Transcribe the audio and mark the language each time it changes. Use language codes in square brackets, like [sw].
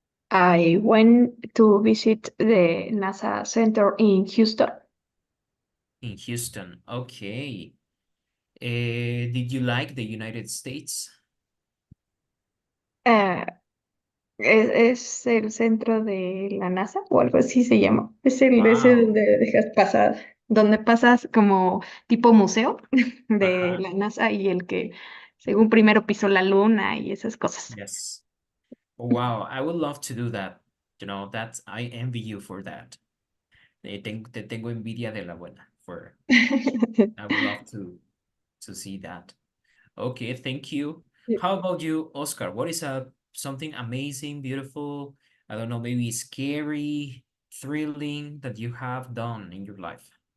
[en] I went to visit the NASA Center in Houston. in Houston? Okay. Did you like the United States? [es] Eh, es el centro de la NASA o algo así se llama. Es el ese Wow. donde dejas pasar, donde pasas como tipo museo de Ajá. la NASA y el que según primero pisó la luna y esas cosas. [en] Yes. Wow, I would love to do that. You know, I envy you for that. [es] Te tengo envidia de la buena [en] for I would love to see that. Okay, thank you. How about you, Oscar? What is something amazing, beautiful, I don't know, maybe scary, thrilling that you have done in your life?